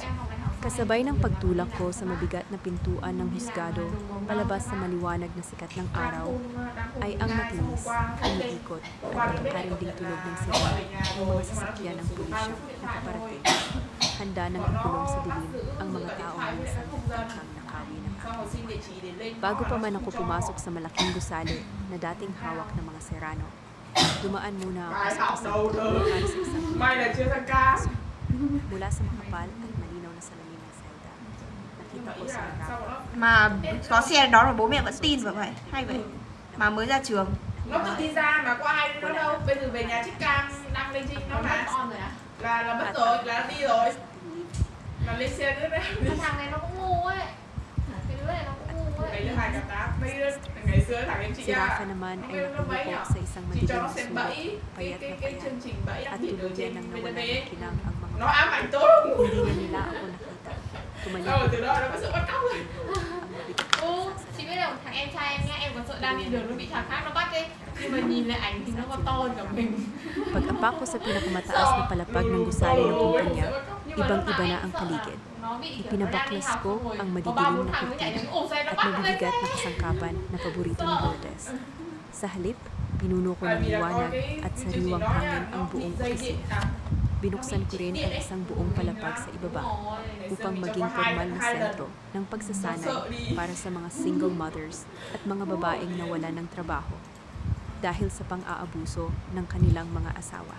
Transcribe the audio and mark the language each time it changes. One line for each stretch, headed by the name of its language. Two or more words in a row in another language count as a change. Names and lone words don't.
Filipino: Kasabay ng pagtulak ko sa mabigat na pintuan ng husgado, palabas sa maliwanag na sikat ng araw, ay ang matinis, umiikot at nakarinding tunog ng sirena ng mga sasakyan ng pulisya na paparating. Handa nang ikulong sa dilim ang mga taong minsan hanggang nakawi ng
Vietnamese: Xong rồi xin địa chỉ để lên.
Filipino: Bago pa man ako pumasok sa malaking gusali na dating hawak ng mga serano, dumaan muna ako sa para sa isang
Vietnamese: May là chưa thằng ca.
Filipino: mula sa makapal at malinaw na salamin ng selda. Nakita ko si Rafa
Vietnamese: Mà có xe đó mà bố mẹ vẫn tin vào vậy. Hay vậy. Mà mới ra trường. Nó tự đi ra mà có ai nó đâu. Bây giờ về nhà Trích Cam đăng lên Trinh nó mà. Là mất rồi, là nó đi rồi. Là lên xe nữa đấy. Cái thằng này nó cũng ngu ấy. Cái đứa này nó cũng ngu Ngày ấy. thứ 2 gặp 8. Mấy đứa ngày xưa thằng em chị
Filipino: Si Rafa
Vietnamese: à.
Filipino: naman
Vietnamese: Không
Filipino: ay
Vietnamese: biết nó mấy
Filipino: nakaupo
Vietnamese: nhở.
Filipino: sa isang
Vietnamese: Chị cho
Filipino: madilim
Vietnamese: nó
Filipino: na
Vietnamese: xem
Filipino: sulok,
Vietnamese: bẫy.
Filipino: payat na
Vietnamese: Cái
Filipino: payat,
Vietnamese: chương trình bẫy
Filipino: at
Vietnamese: đặc biệt ở
Filipino: tuluyan
Vietnamese: trên
Filipino: nang nawala
Vietnamese: VTV.
Filipino: ng kinang ang mga
Vietnamese: Nó ám ảnh tôi.
Filipino: hindi na nila ako nakita. Tumalikod
Vietnamese: Rồi từ đó nó có sự bắt cóc rồi.
Filipino: ang mabigat na
Vietnamese: Ừ,
Filipino: pagsasalita.
Vietnamese: chị biết là thằng em trai em nhá, em còn sợ đang đi đường nó bị thằng khác nó bắt đi. Nhưng mà nhìn lại ảnh thì nó còn to hơn cả mình.
Filipino: Pag-apak ko sa pinakamataas na palapag ng gusali ng kumpanya, ibang-iba na ang paligid.
Vietnamese: Nó bị kiểu nó đang đi
Filipino: Ipinabaklas
Vietnamese: học
Filipino: ko
Vietnamese: xong rồi
Filipino: ang
Vietnamese: có
Filipino: madidilim
Vietnamese: 3-4
Filipino: na
Vietnamese: thằng nó nhảy
Filipino: kurtina
Vietnamese: đến ổ xe nó
Filipino: at
Vietnamese: bắt nó lên
Filipino: mabibigat
Vietnamese: xe.
Filipino: na kasangkapan na paborito ni Lourdes. Sa halip, pinuno ko ng liwanag at sariwang hangin ang buong opisina. Binuksan ko rin ang isang buong palapag sa ibaba upang maging formal na sentro ng pagsasanay para sa mga
English: single mothers
Filipino: at mga babaeng nawalan ng trabaho dahil sa pang-aabuso ng kanilang mga asawa.